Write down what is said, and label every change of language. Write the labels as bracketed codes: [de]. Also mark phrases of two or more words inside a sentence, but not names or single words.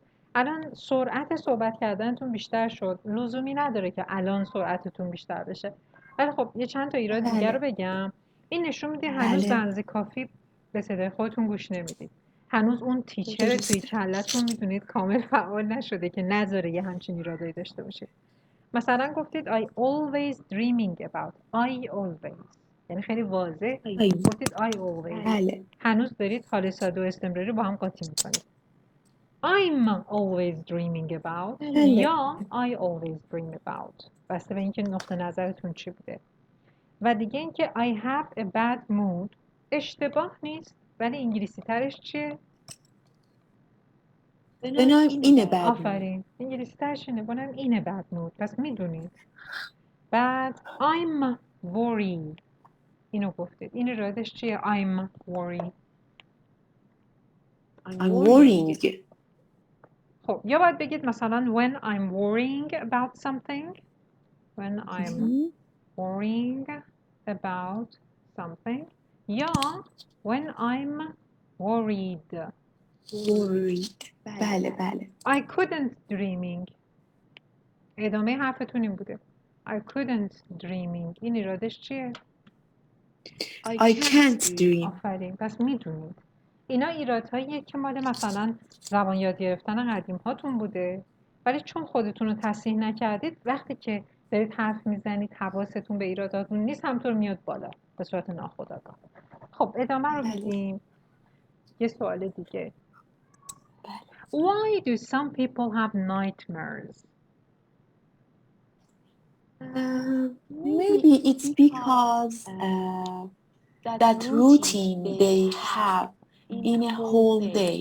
[fa] الان سرعت صحبت کردنتون بیشتر شد، لزومی نداره که الان سرعتتون بیشتر بشه. ولی خب یه چند تا ایراد دیگه رو بگم. این نشون میده هنوز به اندازه کافی به صدای خودتون گوش نمیدید. هنوز اون تیچر توی کلتون میدونید کامل فعال نشده که نذاره یه همچین ایرادایی داشته باشید. مثلا گفتید [en] I always dreaming about. I always [fa] یعنی خیلی واضح گفتید [en] I always. [fa] هنوز دارید حال ساده و استمراری با هم قاطی میکنید. [en] I'm always dreaming about یا I always dream about، [fa] بسته به اینکه نقطه نظرتون چی بوده. و دیگه اینکه [en] I have a bad mood [fa] اشتباه نیست، ولی انگلیسی ترش چیه؟ بنام اینه [en] bad mood. [fa] آفرین، انگلیسی ترش اینه، بنام اینه [en] bad mood. [fa] پس میدونید. بعد [en] I'm worried [fa] اینو گفتید. این ایرادش چیه؟ [en] I'm worried. I'm worrying. [fa] خب یا باید بگید مثلا [en] when I'm worrying about something. When I'm worrying about something. یا when I'm worried. [fa] بله. [en] I couldn't dreaming. [fa] ادامه حرفتون این بوده. [en] I couldn't dreaming. [fa] این ایرادش چیه؟ [en] I can't dream. [fa] آفرین. پس میدونید. اینا ایرادهاییه که مال مثلا زبان یاد گرفتن قدیم هاتون بوده، ولی چون خودتون رو تصحیح نکردید وقتی که دارید حرف میزنید حواستون به ایراداتون نیست، همطور میاد بالا به صورت ناخودآگاه. خب ادامه رو میدیم. یه سوال دیگه. [en] Why do some people have nightmares? Maybe it's because that routine they have in a whole day.